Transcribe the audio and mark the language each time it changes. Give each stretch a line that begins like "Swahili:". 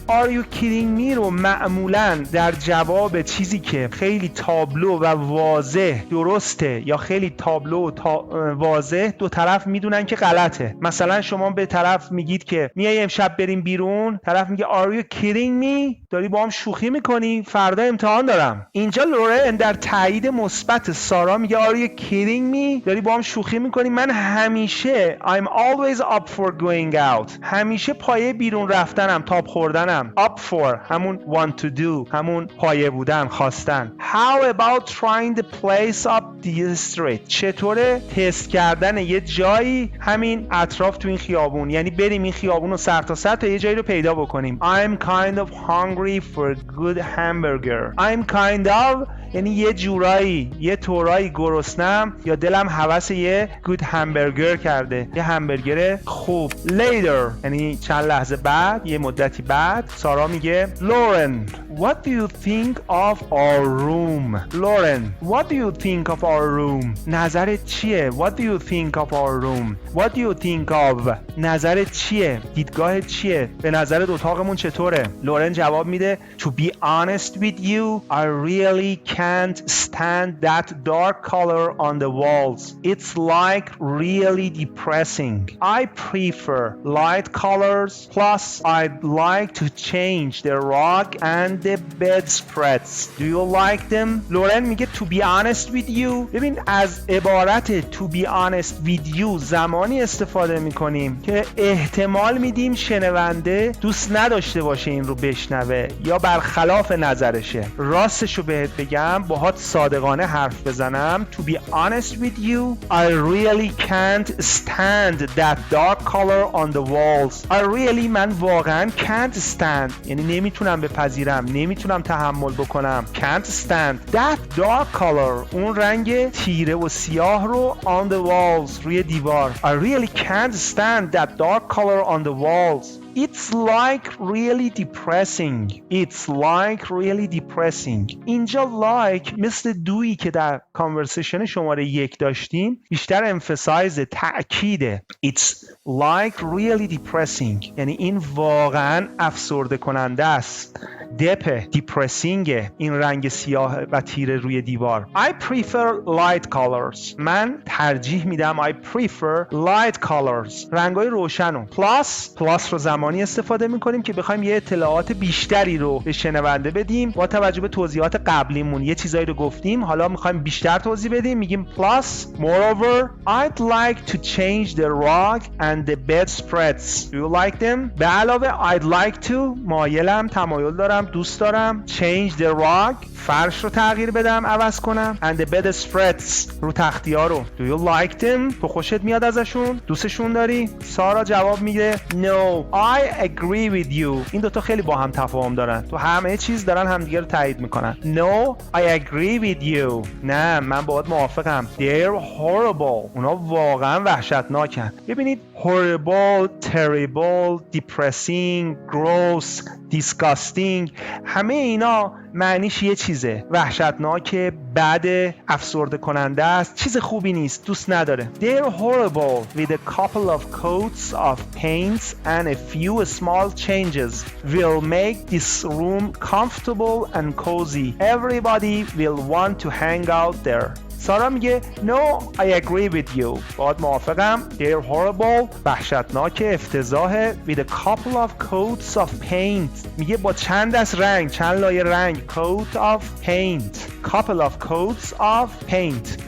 English: Are you kidding me
Persian: رو معمولا در جواب چیزی که خیلی تابلو و واضح درسته یا خیلی تابلو و واضح دو طرف میدونن که غلطه. مثلا شما به طرف میگید که میای امشب بریم بیرون، طرف میگه
English: Are you kidding me؟
Persian: داری با هم شوخی میکنی؟ فردا امتحان دارم. اینجا لورن در تایید مثبت سارا میگه
English: Are you kidding me؟
Persian: داری با هم شوخی میکنی؟ من همیشه
English: I'm always up for going out.
Persian: همیشه پایه بیرون رفتنم، تاب خوردنم. Up for همون want to do، همون پایه بودن، خواستن.
English: How about trying the place up the street؟
Persian: چطوره تست کردن یه جایی همین اطراف تو این خیابون، یعنی بریم این خیابون رو سر تا سر تا یه جایی رو پیدا بکنیم.
English: I'm kind of hungry for a good hamburger. I'm kind of
Persian: یعنی یه جورایی، یه طورایی گرسنم یا دلم هوس یه good hamburger کرده، یه همبرگر خوب. Later یعنی چند لحظه بعد، یه مدتی بعد، سارا میگه Lauren,
English: what do you think of our room? Lauren, what do you think of our room?
Persian: نظرت چیه؟
English: What do you think of our room? What do you think of?
Persian: نظرت چیه؟ دیدگاهت چیه؟ به نظرت اتاقمون چطوره؟ لورن جواب میده
English: To be honest with you, I really can't stand that dark color on the walls. It's like really depressing. I prefer light colors. Plus, I'd like to change the rug and the bedspreads. Do you like them?
Persian: لورن میگه
English: To be honest with you.
Persian: ببین از عبارت
English: To be honest with you
Persian: زمانی استفاده میکنیم که احتمال میدیم شنونده دوست نداشته باشه این رو بشنوه یا برخلاف نظرشه. راستشو بهت بگم، باهات صادقانه حرف بزنم.
English: To be honest with you, I really can't stand that dark color on the walls. I really
Persian: من واقعا
English: can't stand
Persian: یعنی نمیتونم بپذیرم، نمیتونم تحمل بکنم.
English: Can't stand that dark color
Persian: اون رنگ تیره و سیاه رو
English: on the walls
Persian: روی دیوار.
English: I really can't stand that dark color on the walls. It's like really depressing. It's like really depressing.
Persian: اینجا like مثل دویی که در کانورسیشن شماره 1 داشتیم بیشتر emphasize تأکیده.
English: It's like really depressing
Persian: یعنی این واقعا افسرده کننده است. دپه، دیپرسینگه این رنگ سیاه و تیره روی دیوار.
English: I prefer light colors.
Persian: من ترجیح میدم
English: I prefer light colors.
Persian: رنگای روشنو. Plus رو زمانی استفاده میکنیم که بخوایم یه اطلاعات بیشتری رو به شنونده بدیم. با توجه به توضیحات قبلیمون یه چیزایی رو گفتیم، حالا میخوایم بیشتر توضیح بدیم.
English: میگیم plus moreover I'd like to change the rug and the bedspreads. Do you like them?
Persian: به علاوه
English: I'd like to
Persian: مایلم، تمایل دارم، دوست دارم.
English: Change the rug
Persian: فرش رو تغییر بدم، عوض کنم.
English: And the bedspreads
Persian: رو تختی‌ها رو.
English: Do you like them?
Persian: تو خوشت میاد ازشون؟ دوستشون داری؟ سارا جواب میده
English: No, I agree with you.
Persian: این دوتا خیلی با هم تفاهم دارن. تو همه چیز دارن همدیگه رو تایید میکنن.
English: No, I agree with you.
Persian: نه، من باهات موافقم.
English: They're horrible.
Persian: اونا واقعا وحشتناکن. ببینید horrible, terrible, depressing, gross, disgusting همه اینا معنیش یه چیزه. وحشتناکه، بده، افسرده کننده است، چیز خوبی نیست، دوست نداره.
English: They're horrible with a couple of coats of paints and a few small changes will make this room comfortable and cozy. Everybody will want to hang out there.
Persian: سارا میگه
English: No, I agree with you.
Persian: باهات موافقم.
English: They're horrible.
Persian: وحشتناک، افتضاحه.
English: With a couple of coats of paint.
Persian: میگه با چند دست رنگ، چند لایه رنگ.
English: Coat of paint. Couple of coats of paint.